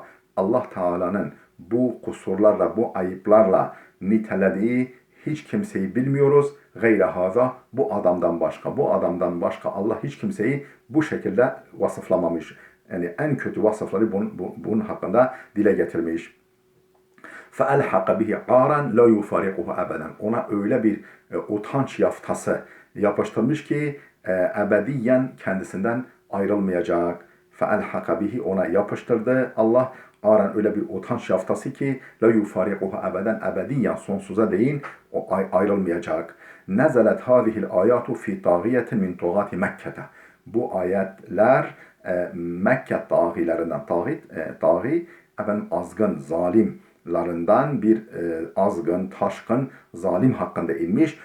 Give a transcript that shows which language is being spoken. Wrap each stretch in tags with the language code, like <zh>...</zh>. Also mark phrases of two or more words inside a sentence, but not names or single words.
<tr>Allah Teala'nın bu kusurlarla, bu ayıplarla nitelediği hiç kimseyi bilmiyoruz.</tr> <ar>غير هذا,</ar> <tr>bu adamdan başka Allah hiç kimseyi bu şekilde vasıflamamış. Yani en kötü vasıfları bunun hakkında dile getirmiş.</tr> <ar>فَأَلْحَقَ بِهِ عَارًا لَا يُفَارِقُهُ أَبَدًا.</ar> <tr>Ona öyle bir utanç yaftası yapıştırmış ki ebediyen kendisinden ayrılmayacak.</tr> <ar>فَأَلْحَقَ بِهِ,</ar> <tr>ona yapıştırdı Allah. Aran, öyle bir utanç yaftası ki</tr> <ar>لا يفارقه أبدا,</ar> <tr>ebediyen, sonsuza değin o ayrılmayacak.</tr> <ar>نزلت هذه الآيات في طاغية من طغاة مكة.</ar> <tr>Bu ayetler Mekke tağilerinden, azgın, zalimlerinden bir azgın, taşkın, zalim hakkında inmiş.</tr>